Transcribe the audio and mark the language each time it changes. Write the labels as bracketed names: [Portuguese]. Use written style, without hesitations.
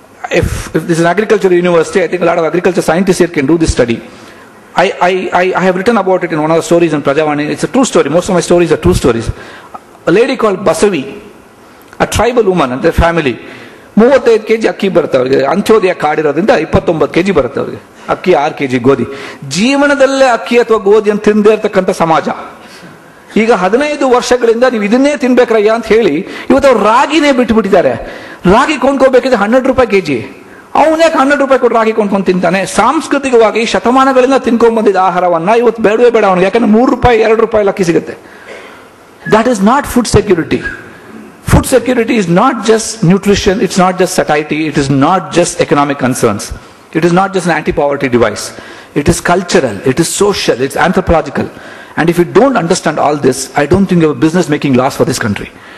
[English] If this is an agricultural university, I think a lot of agriculture scientists here can do this study. I have written about it in one of the stories in Prajavani. It's a true story. Most of my stories are true stories. A lady called Basavi, a tribal woman and their family, 35 kg ಅಕ್ಕಿ ಬರುತ್ತೆ ಅವರಿಗೆ, Antyodaya card ಇರೋದ್ರಿಂದ 29 kg ಬರುತ್ತೆ ಅವರಿಗೆ, ಅಕ್ಕಿ 6 kg ಗೋಧಿ. [Kannada] ಜೀವನದಲ್ಲೇ ಅಕ್ಕಿ ಅಥವಾ ಗೋಧಿಯನ್ನು ತಿಂದೇ ಇರತಕ್ಕಂಥ ಸಮಾಜ. ಈಗ 15 ವರ್ಷಗಳಿಂದ ನೀವು ಇದನ್ನೇ ತಿನ್ಬೇಕ್ರಯ್ಯ ಅಂತ ಹೇಳಿ ಇವತ್ತು ಅವ್ರು ರಾಗಿನೇ ಬಿಟ್ಟುಬಿಟ್ಟಿದ್ದಾರೆ. ರಾಗಿ ಕೊಂಡ್ಕೋಬೇಕಿದ್ರೆ 100 ರೂಪಾಯಿ ಕೆಜಿ. ಅವನ್ಯಾಕೆ 100 ರೂಪಾಯಿ ಕೊಟ್ಟು ರಾಗಿ ಕೊಂಡ್ಕೊಂಡು ತಿಂತಾನೆ? ಸಾಂಸ್ಕೃತಿಕವಾಗಿ ಶತಮಾನಗಳಿಂದ ತಿನ್ಕೊಂಡ್ ಬಂದಿದ್ದ ಆಹಾರವನ್ನ ಇವತ್ತು ಬೇಡವೇ ಬೇಡ ಅವನಿಗೆ, ಯಾಕಂದ್ರೆ 3 ರೂಪಾಯಿ 2 ರೂಪಾಯಿ ಅಕ್ಕಿ ಸಿಗುತ್ತೆ. [English] That is not food security. Food security is not just nutrition, it's not just satiety, it is not just economic concerns. It is not just an anti-poverty device. It is cultural, it is social, it's anthropological. And if you don't understand all this, I don't think you have a business making laws for this country.